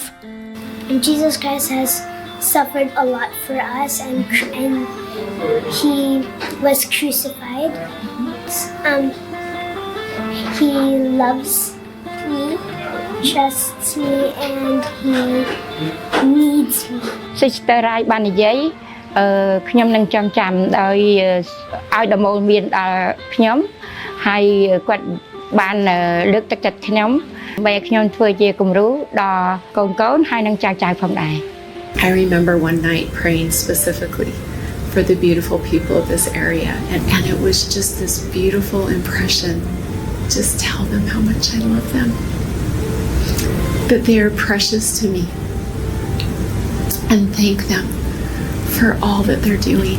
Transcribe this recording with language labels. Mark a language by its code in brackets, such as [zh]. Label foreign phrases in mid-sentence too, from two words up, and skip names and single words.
[en] And Jesus Christ has suffered a lot for us, and he was crucified. He loves me, trusts me, and he needs me. [km] Sister រ៉ាយបាននិយាយខ្ញុំនឹងចងចាំដោយឲ្យដំបូន្មានដល់ខ្ញុំហើយគាត់បានលើកទឹកចិត្តខ្ញុំដើម្បីឲ្យខ្ញុំធ្វើជាគំរូដល់កូនៗហើយនឹងចៅៗផងដែរ [en] I remember one night praying specifically for the beautiful people of this area and it was just this beautiful impression. Just tell them how much I love them. That they are precious to me. And thank them for all that they're doing.